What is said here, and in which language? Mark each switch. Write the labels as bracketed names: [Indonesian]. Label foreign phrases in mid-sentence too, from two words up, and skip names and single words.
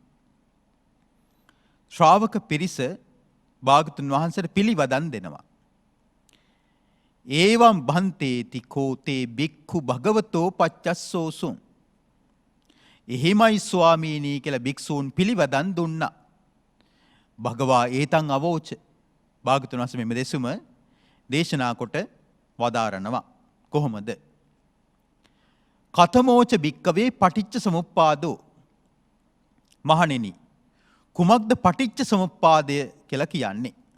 [Sinhala] ශ්‍රාවක පිරිස භාගතුන් වහන්සේට පිළිවදන් දෙනවා. [Pali] ඒවම් භන්තේති කෝතේ බික්ඛු භගවතෝ පච්චස්සෝසුං. [Sinhala] එහෙමයි ස්වාමීනි කියලා භික්ෂූන් පිළිවදන් දුන්නා. [Pali] භගවා ඒතං අවෝච. [Sinhala] භාගතුන් වහන්සේ මෙම දෙසුම දේශනා කොට වදාරනවා. [Pali] කොහොමද? කතමෝච භික්කවේ පටිච්ච සමුප්පාදෝ. [Sinhala] මහණෙනි, කුමක්ද පටිච්ච සමුප්පාදය කියලා කියන්නේ?